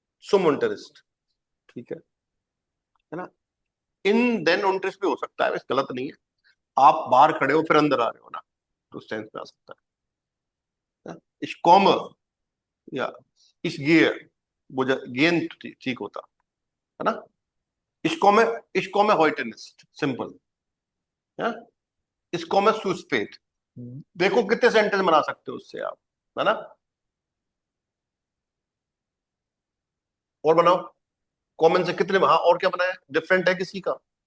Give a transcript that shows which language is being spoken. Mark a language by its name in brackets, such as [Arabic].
[German] zum Unterricht, [Hindi] ठीक है ना। इन देन Unterricht भी हो सकता है, वैसे गलत नहीं है। आप बाहर खड़े हो फिर अंदर आ रहे हो ना, तो उस सेंस में आ सकता है। [German] ich komme [Hindi] या [German] ich gehe, [Hindi] वो गेन ठीक होता है ना। [German] ich komme heute nicht, [Hindi] simple है। [German] ich komme zu spät, [Hindi] देखो कितने सेंटेंस बना सकते हो उससे आप, है ना। और बनाओ, कॉमन से कितने, हाँ और क्या बनाया डिफरेंट है किसी का?